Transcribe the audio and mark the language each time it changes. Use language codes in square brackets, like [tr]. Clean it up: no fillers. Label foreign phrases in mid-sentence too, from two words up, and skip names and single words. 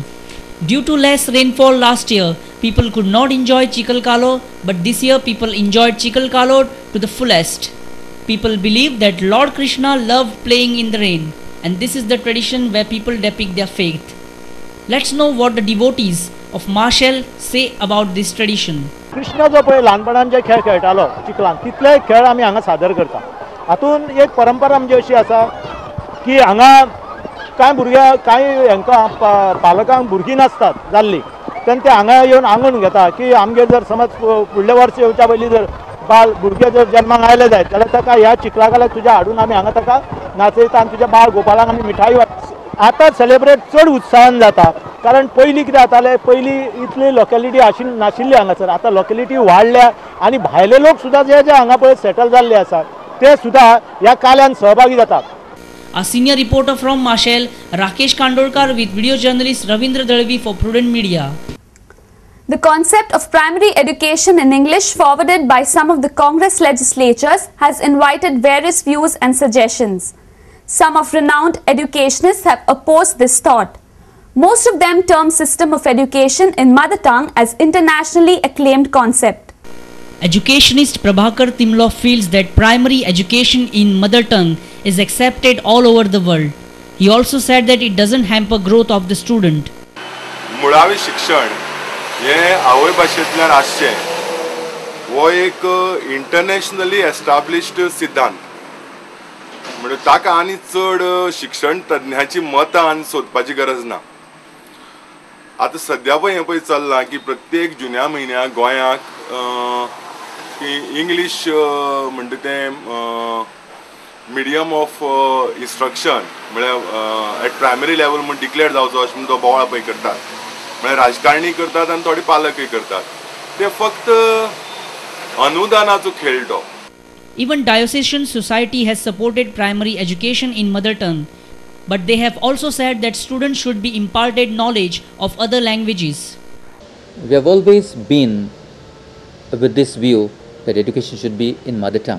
[en] Due to less rainfall last year, people could not enjoy Chikal Kalo, but this year people enjoyed Chikal Kalo to the fullest. People believe that Lord Krishna loved playing in the rain, and this is the tradition where people depict their faith. Let's know what the devotees of Marseille say about this tradition. [kok] कृष्ण जो पळय ल्हानपणान जे खेळ खेळटालो चिखलान तितले खेळ आमी हांगा सादर करता. हातून एक परंपरा आमची अशी आसा की हांगा कांय भुरग्या कांय हांकां पालकांक भुरगीं नासतात जाल्लीं तेन्ना ते हांगा येवन आंगण घेता की आमगे जर समज फुडल्या वर्सा येवच्या पयलीं जर बाळ भुरगे जर जन्माक आयले जायत जाल्यार ताका ह्या चिखला काल्याक तुज्या हाडून आमी हांगा ताका नाचयता आनी तुज्या बाळ गोपाळाक आमी मिठाई आतां सेलेब्रेट चड उत्साहान जाता कारण पयलीं कितें जातालें पयलीं इतली लोकेलिटी नाशिल्ली हांगासर आतां लोकेलिटी वाडल्या आनी भायले लोक सुद्दां जे हांगा पळय सेटल जाल्ले आसात ते सुद्दां ह्या काल्यान सहभागी जातात. [en] A senior reporter from Marseille, Rakesh Kandorkar with video journalist Ravindra Dalvi for Prudent Media. The concept of primary education in English forwarded by some of the Congress legislatures has invited various views and suggestions. Some of renowned educationists have opposed this thought. Most of them term system of education in mother tongue as internationally acclaimed concept. Educationist Prabhakar Timlo feels that primary education in mother tongue is accepted all over the world. He also said that it doesn't hamper growth of the student. [kok] मुळावे शिक्षण हे आवय भाशेंतल्यान आसचें हो एक [en] internationally established [kok] सिद्धांत. म्हणजे ताका आनी चड शिक्षण तज्ञाची मतां सोदपाची गरज ना. आतां सद्या हें पळय चल्लां की प्रत्येक जुन्या म्हयन्याक गोंयाक इंग्लीश म्हणटा तें [en] medium of instruction [kok] म्हळ्यार [en] at primary level [kok] म्हण डिक्लेअर जावचो अशें म्हणून तो बोवाळ पळय करतात म्हळ्यार राजकारणी करतात आनी थोडे पालकय करतात ते फक्त अनुदानाचो खेळ तो. [en] Even diocesan society has supported primary education in mother tongue, but they have also said that students should be imparted knowledge of other languages. We have always been with this view that education should be in mother tongue.